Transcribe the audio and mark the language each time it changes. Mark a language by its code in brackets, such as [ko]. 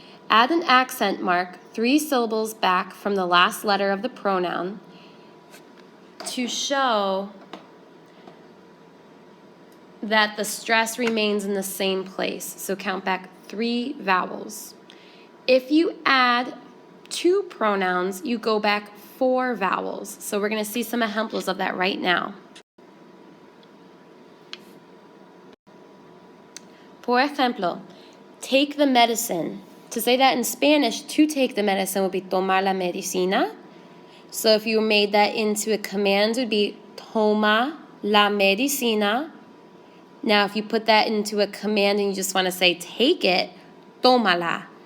[en] Add an accent mark 3 syllables back from the last letter of the pronoun to show that the stress remains in the same place. So count back 3 vowels. If you add 2 pronouns, you go back 4 vowels. So we're going to see some ejemplos of that right now. [es] Por ejemplo, [en] take the medicine. To say that in Spanish, to take the medicine would be [es] tomar la medicina. [en] So if you made that into a command, it would be [es] toma la medicina. [en] Now if you put that into a command and you just want to say take it, [es] tómala.